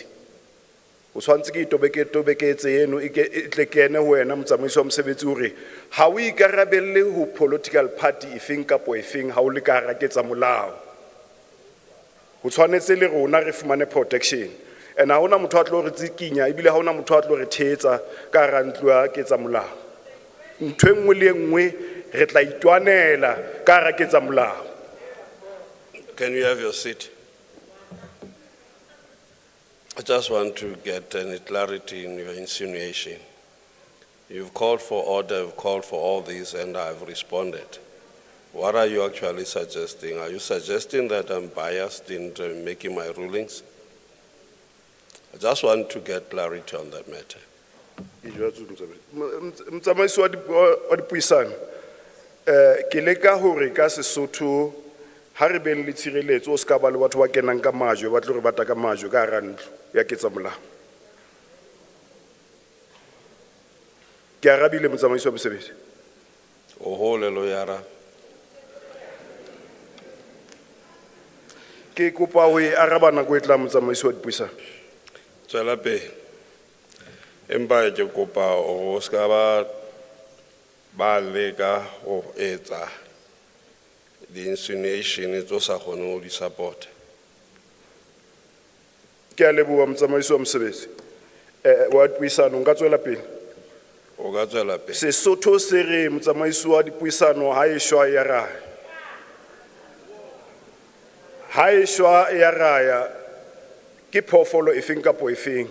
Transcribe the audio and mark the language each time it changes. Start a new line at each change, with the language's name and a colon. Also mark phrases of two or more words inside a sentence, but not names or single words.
Southern Sotho: O tshwantse ke tobeketse eno e tle kene ho wena mtsamaisi wa mosebetsi hore ha o ikarabelle ho
English: political party
Southern Sotho: efeng kapo efeng ha o le ka ra ketsamolao. Ho tshwanetse le rona re fumane protection. And ha hona motho a tlo re tsikinya ebile ha hona motho a tlo re thetsa ka ra ntlo ya ketsamolao. Ntwe nngwe le nngwe re tla itwanela ka ra ketsamolao.
English: Can you have your seat? I just want to get any clarity in your insinuation. You've called for order, you've called for all these, and I've responded. What are you actually suggesting? Are you suggesting that I'm biased in making my rulings? I just want to get clarity on that matter.
Southern Sotho: Mtsamaisi wa dipuisano, ke leka hore ka Sesotho ha re beng le tshireletso o ska ba le batho ba kenang ka majwe ba tlo re bata ka majwe ka hara ntlo ya ketsamolao. Ke arabile mtsamaisi wa mosebetsi. O hole lo yara. Ke kopa ho araba nako e tlang mtsamaisi wa dipuisano. Tswela pele. Empa ke kopa o ska ba leka ho etsa
English: the insinuation is also going to support.
Southern Sotho: Ke a leboha mtsamaisi wa mosebetsi. Wa dipuisano nka tswela pele. O ka tswela pele. Sesotho se re mtsamaisi wa dipuisano ha e shwa ya raya. Ha e shwa ya raya ke phofolo efeng kapo efeng.